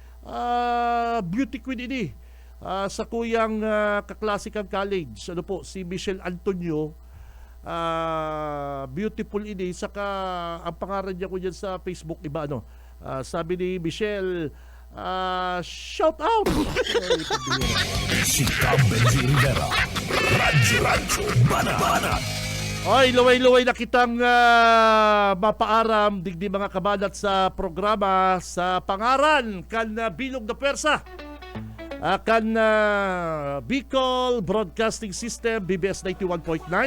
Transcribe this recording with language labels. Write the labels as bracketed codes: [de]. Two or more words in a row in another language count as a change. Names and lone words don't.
[bik] Sa kuyang Kaklassikang College. [tl] Ano po, si Michelle Antonio. [bik] Beautiful ini. [tl] Saka ang pangalan niya ko dyan sa Facebook, iba ano. Sabi ni Michelle, [en] shout out. [tl] Si Benji Rivera. Radyo Banat. [bik] Oy, luway-luway na kitang mapaaram digdi mga kabanat sa programa sa pangaran kan bilog na pwersa. Kan Bicol Broadcasting System BBS 91.9.